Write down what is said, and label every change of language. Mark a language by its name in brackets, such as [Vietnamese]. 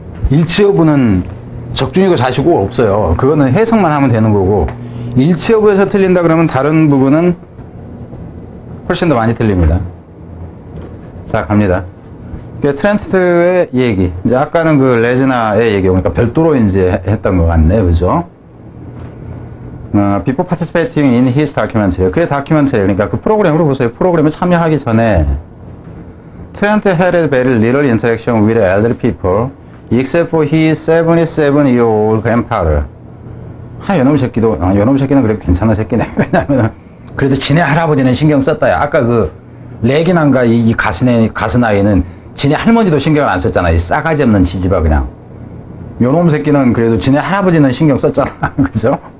[Korean] 일치 여부는 적중이고 자시고 없어요. 그거는 해석만 하면 되는 거고, 일치 여부에서 틀린다 그러면 다른 부분은 훨씬 더 많이 틀립니다. 자, 갑니다. 트렌트의 얘기. 이제 아까는 그 레즈나의 얘기, 그러니까 별도로 이제 했던 것 같네요. 그죠? [English] Before participating in his documentary. [Korean] 그의 다큐멘터리, 그러니까 그 프로그램으로 보세요. 프로그램에 참여하기 전에 [English] 트렌트 had a very little interaction with elderly people except for his 77-year-old grandfather. [Korean] 요놈 새끼는 그래도 괜찮은 새끼네. 왜냐면 그래도 지네 할아버지는 신경 썼다야. 아까 그 레기난가 이 가스나이는 지네 할머니도 신경을 안 썼잖아. 이 싸가지 없는 지지바 그냥. 요놈 새끼는 그래도 지네 할아버지는 신경 썼잖아. 그죠?